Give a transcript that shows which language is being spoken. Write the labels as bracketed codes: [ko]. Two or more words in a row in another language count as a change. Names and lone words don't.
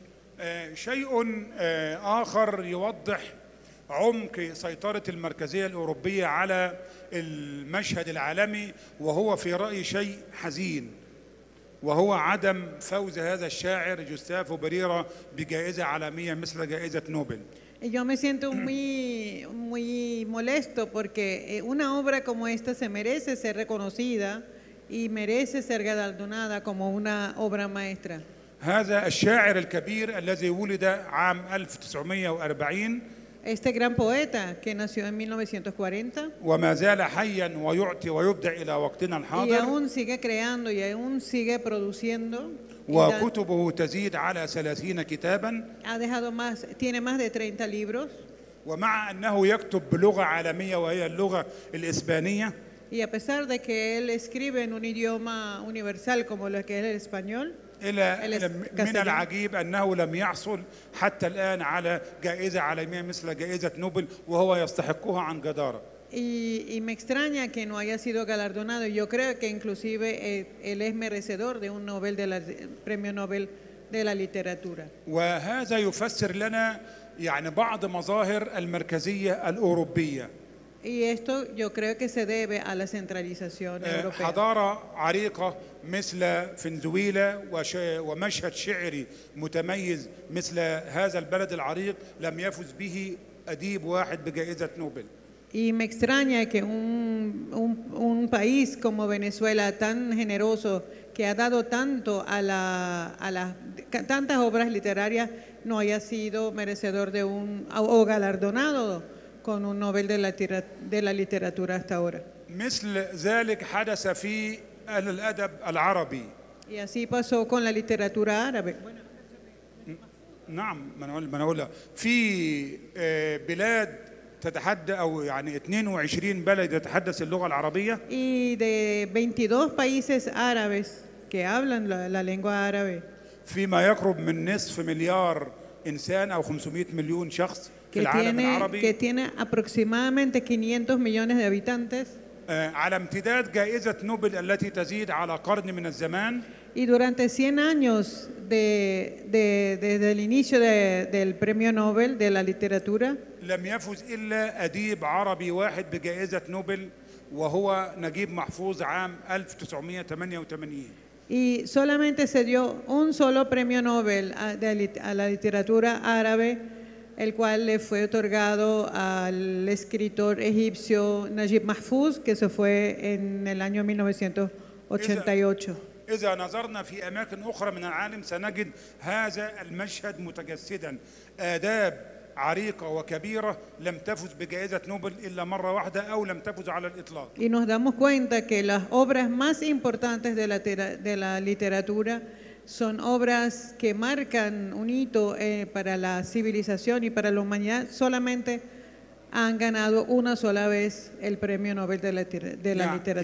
[ar] شيء آخر يوضح عمق سيطرة المركزية الأوروبية على المشهد العالمي، وهو في رأيي شيء حزين، وهو عدم فوز هذا الشاعر جوستافو بريرا بجائزة عالمية مثل جائزة نوبل. [es] Yo me siento muy molesto porque una obra como esta se merece ser reconocida y merece ser galardonada como una obra maestra. [ar] هذا الشاعر الكبير الذي ولد عام 1940 [es] Este gran poeta que nació en 1940 [ar] وما زال حيا ويعطي ويبدع إلى وقتنا [es] y [ar] الحاضر، [es] aún sigue creando y aún sigue produciendo. [ar] وكتبه تزيد على 30 كتابا، [es] tiene más de 30 libros. [ar] ومع أنه يكتب بلغة عالمية وهي اللغة الإسبانية، [es] Y a pesar de que él escribe en un idioma universal como lo que es el español, [ar] من العجيب أنه لم يحصل حتى الآن على جائزة عالمية مثل جائزة نوبل، وهو يستحقها عن جدارة. [es] y me extraña que no haya sido galardonado. Yo creo que inclusive él es merecedor de un premio Nobel de la literatura. [ar] وهذا يفسر لنا يعني بعض مظاهر المركزية الأوروبية. [es] Y esto yo creo que se debe a la centralización europea. [ar] حضارة عريقة مثل فنزويلا ومشهد شعري متميز مثل هذا البلد العريق لم يفز به أديب واحد بجائزة نوبل. [es] Y me extraña que un país como Venezuela, tan generoso, que ha dado tanto a tantas obras literarias, no haya sido merecedor o galardonado con un Nobel de la literatura hasta ahora. [ar] مثل ذلك حدث في الأدب العربي. [es] Y así pasó con la literatura árabe. [ar] نعم، ما نقول في بلاد تتحدث أو يعني 22 بلد يتحدث اللغة العربية. [es] Y de 22 países árabes que hablan la lengua árabe. [ar] فيما يقرب من نصف مليار إنسان أو 500 مليون شخص في العالم العربي. [es] Que tiene aproximadamente 500 millones de habitantes. [ar] على امتداد جائزة نوبل التي تزيد على قرن من الزمان. [es] Y durante 100 años desde el inicio del premio Nobel de la literatura, [ar] لم يفز إلا أديب عربي واحد بجائزة نوبل، وهو نجيب محفوظ عام 1988. [es] Y solamente se dio un solo premio Nobel a la literatura árabe, el cual le fue otorgado al escritor egipcio Najib Mahfouz, que se fue en el año 1988. [ar] إذا نظرنا في أماكن أخرى من العالم سنجد هذا المشهد متجسدا. آداب عريقة وكبيرة لم تفز بجائزة نوبل إلا مرة واحدة أو لم تفز على الإطلاق. [es] Y nos damos cuenta que las obras más importantes de la literatura son obras que marcan un hito para la civilización y para la humanidad. Solamente han ganado una sola vez el premio Nobel de la literatura.